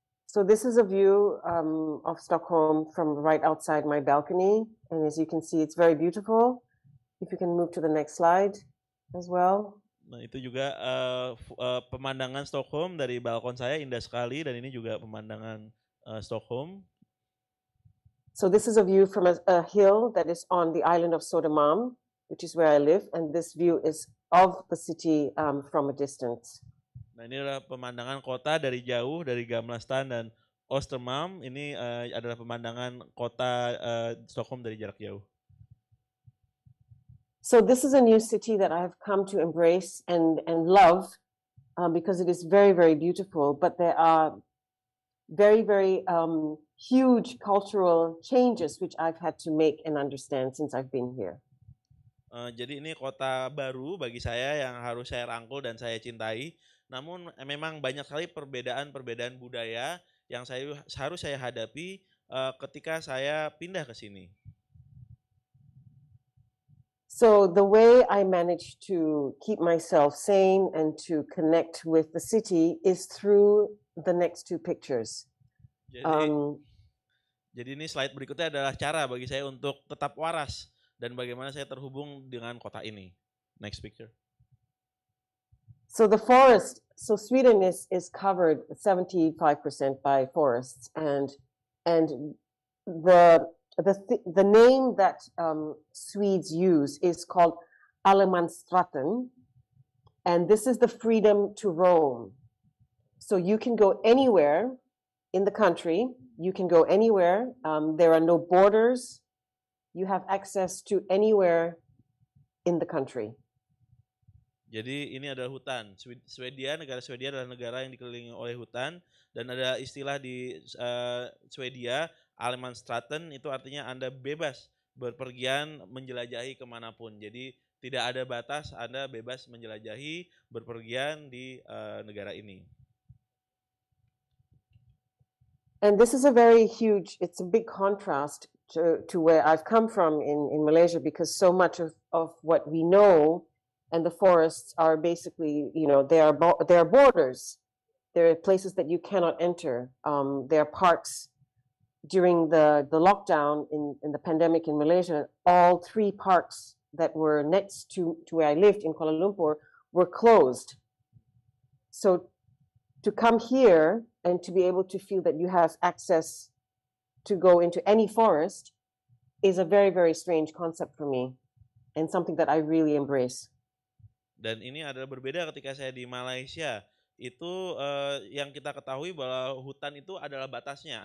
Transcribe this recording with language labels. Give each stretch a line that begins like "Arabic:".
English: So this is a view of Stockholm from right outside my balcony. And as you can see, it's very beautiful. If you can move to the next slide as well.
Indonesian: Nah, itu juga pemandangan Stockholm dari balkon saya indah sekali, dan ini juga pemandangan Stockholm.
English: So this is a view from a hill that is on the island of Södermalm, which is where I live, and this view is of the city from a distance.
Indonesian: Nah, ini adalah pemandangan kota dari jauh, dari Gamla stan dan Östermalm. Ini adalah pemandangan kota Stockholm dari jarak jauh.
English: So this is a new city that I have come to embrace and love because it is very, very beautiful, but there are very, very huge cultural changes which I've had to make and understand since I've been here.
Indonesian: Jadi ini kota baru bagi saya yang harus saya rangkul dan saya cintai. Namun memang banyak sekali perbedaan budaya yang harus saya hadapi ketika saya pindah ke sini.
English: So the way I manage to keep myself sane and to connect with the city is through the next two pictures.
Indonesian: Jadi ini slide berikutnya adalah cara bagi saya untuk tetap waras dan bagaimana saya terhubung dengan kota ini.
English: Next picture. So the forest, so Sweden is covered 75% by forests, and the name that Swedes use is called Allemansrätten, and this is the freedom to roam. So you can go anywhere in the country, you can go anywhere, there are no borders, you have access to anywhere in the country.
Indonesian: Jadi ini adalah hutan. Negara Swedia adalah negara yang dikelilingi oleh hutan, dan ada istilah di Swedia, Allemansrätten, itu artinya Anda bebas berpergian menjelajahi kemanapun. Jadi tidak ada batas, Anda bebas menjelajahi berpergian di negara ini.
English: And this is it's a big contrast to where I've come from in Malaysia, because so much of what we know and the forests are basically, they are borders. There are places that you cannot enter. There are parks. During the lockdown in the pandemic in Malaysia, all 3 parks that were next to where I lived in Kuala Lumpur were closed. So to come here and to be able to feel that you have access to go into any forest is a very, very strange concept for me, and something that I really embrace.
Indonesian: Dan ini adalah berbeda ketika saya di Malaysia. Itu yang kita ketahui bahwa hutan itu adalah batasnya.